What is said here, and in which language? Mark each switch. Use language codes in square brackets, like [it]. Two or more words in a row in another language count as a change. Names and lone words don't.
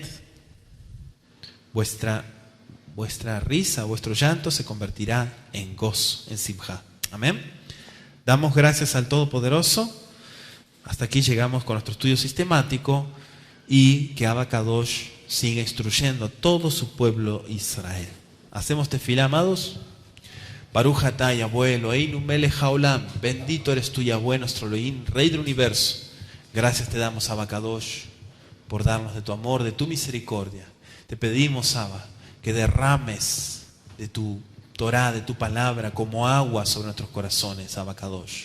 [es] Vuestra risa, vuestro llanto se convertirá en gozo, en simjá. Amén. Damos gracias al Todopoderoso. Hasta aquí llegamos con nuestro estudio sistemático y que [he] אבא קדוש [es] siga instruyendo a todo su pueblo Israel. ¿Hacemos tefilá, amados? [he] ברוך אתה יהוה אלוהינו מלך העולם. [es] Bendito eres tú, Yahweh, nuestro Elohim, Rey del universo. Gracias te damos, [he] אבא קדוש, [es] por darnos de tu amor, de tu misericordia. Te pedimos, Abba, que derrames de tu Torah, de tu palabra, como agua sobre nuestros corazones, [he] אבא קדוש.